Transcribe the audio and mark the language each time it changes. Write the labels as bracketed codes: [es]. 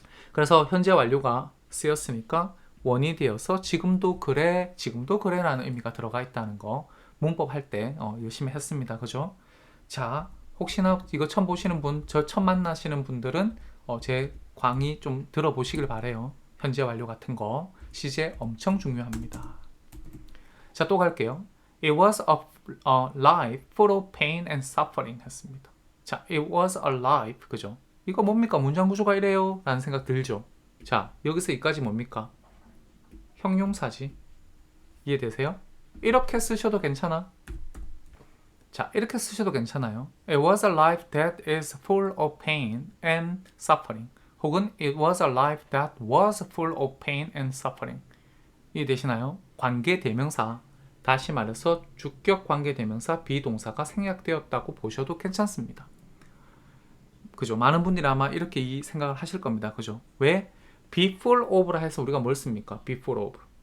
[ko] 그래서 현재 완료가 쓰였으니까 원인이 되어서 지금도 그래 라는 의미가 들어가 있다는 거 문법 할 때 열심히 했습니다. 그죠? 자, 혹시나 이거 처음 보시는 분, 저 처음 만나시는 분들은 제 강의 좀 들어보시길 바래요. 현재 완료 같은 거 시제 엄청 중요합니다. 자, 또 갈게요. [en] It was a life full of pain and suffering [ko] 했습니다. 자, [en] it was a life [ko] 그죠? 이거 뭡니까? 문장 구조가 이래요? 라는 생각 들죠? 자, 여기서 이까지 뭡니까? 형용사지. 이해되세요? 이렇게 쓰셔도 괜찮아. 자, 이렇게 쓰셔도 괜찮아요. [en] It was a life that is full of pain and suffering. [ko] 혹은 [en] It was a life that was full of pain and suffering. [ko] 이해되시나요? 관계 대명사, 다시 말해서 주격 관계 대명사 비동사가 생략되었다고 보셔도 괜찮습니다. 그죠? 많은 분들이 아마 이렇게 이 생각을 하실 겁니다. 그죠? 왜? be full of라 해서 우리가 뭘 씁니까? [en] be full of.